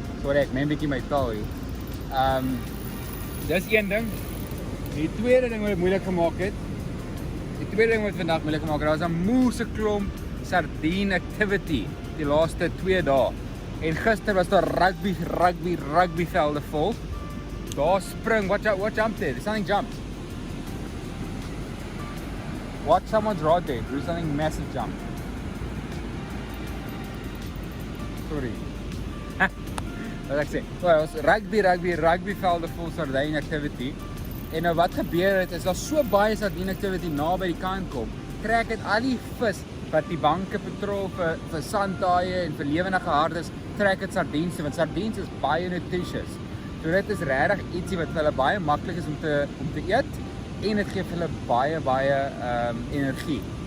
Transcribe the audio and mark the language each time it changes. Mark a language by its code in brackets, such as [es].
[af] Sorry, ek neem bietjie my taal hier. Dis een ding. Die tweede ding wat dit moeilik gemaak het. Die tweede ding wat vandag moeilik gemaak het, daar was 'n moeëse klomp sardine activity die laaste 2 dae. En gister was daar rugby velde vol. Daar spring, [en] what jumped there? Something jumped. Watch someone's rod there. There's something massive jump. [af] Sorry. Wat ek sê? Well, was rugby velde vol sardine activity. En nou wat gebeur het is daar so baie sardine activity naby die kant kom. Trek dit al die vis wat die banke patrol vir sandtaaie en vir lewendige hardes, trek dit sardiens toe, want sardiens is baie nutritious. So dit is regtig ietsie wat vir hulle baie maklik is om te eet en dit gee vir hulle baie energie.